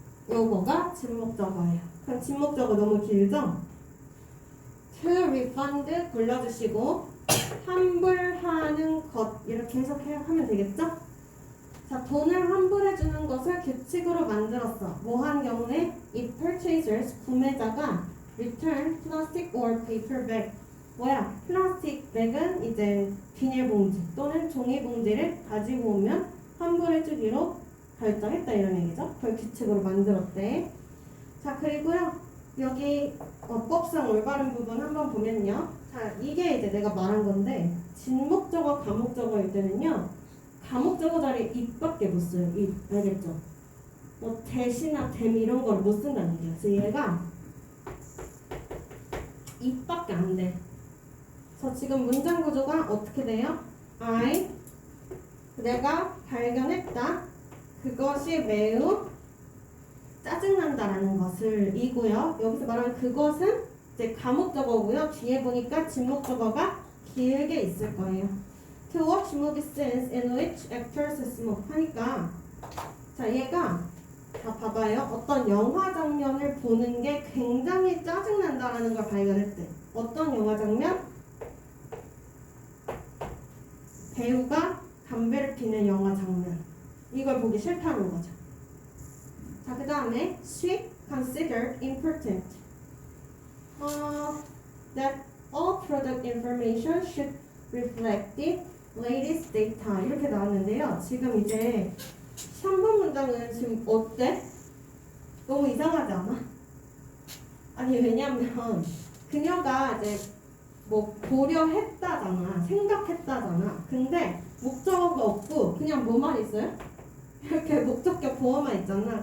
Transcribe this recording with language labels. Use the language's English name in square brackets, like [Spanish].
[Korean] 요거가 진목적어예요. 그럼 진목적어 너무 길죠? [English] to refund [Korean] 골라주시고 환불하는 것 이렇게 해석하면 되겠죠? 자, 돈을 환불해주는 것을 규칙으로 만들었어. 뭐 한 경우에 [English] if purchasers [Korean] 구매자가 [English] return plastic or paper bag [Korean] 뭐야? 플라스틱 백은 이제 비닐봉지 또는 종이봉지를 가지고 오면 환불해주기로 결정했다 이런 얘기죠. 그걸 규칙으로 만들었대. 자, 그리고요 여기 어법상 올바른 부분 한번 보면요. 자, 이게 이제 내가 말한 건데 진목적어, 가목적어일 때는요. 가목적어 자리에 입밖에 못 써요. 입. 알겠죠? 뭐 대시나 댐 이런 걸 못 쓴다는 얘기야. 그래서 얘가 입밖에 안 돼. 자, 지금 문장 구조가 어떻게 돼요? 내가 발견했다. 그것이 매우 짜증난다라는 것을 이고요. 여기서 말하는 그것은 이제 가목적어고요. 뒤에 보니까 진목적어가 길게 있을 거예요. [English] To watch movie scenes in which actors smoke [Korean] 하니까 자 얘가 자 봐봐요. 어떤 영화 장면을 보는 게 굉장히 짜증난다라는 걸 발견했대. 어떤 영화 장면? 배우가 담배를 피는 영화 장면. 이걸 보기 싫다는 거죠. 자, 그 다음에 [English] she considered important that all product information should reflect the latest data [Korean] 이렇게 나왔는데요. 지금 이제 3번 문장은 지금 어때? 너무 이상하지 않아? 아니 왜냐면 그녀가 이제 뭐 고려했다잖아, 생각했다잖아. 근데 목적어가 없고 그냥 뭐만 있어요? 이렇게 목적격 보어만 있잖아.